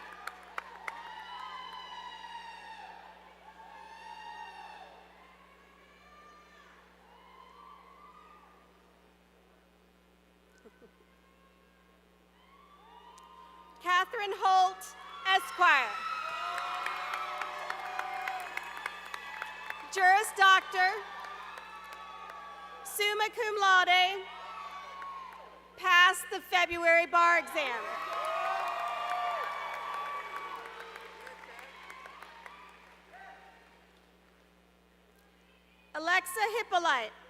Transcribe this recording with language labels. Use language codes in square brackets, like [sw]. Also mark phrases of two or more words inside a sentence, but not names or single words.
[en] Catherine Holt, Esquire. [la] Juris Doctor, summa cum laude, [en] passed the February bar exam. Alexa Hippolyte.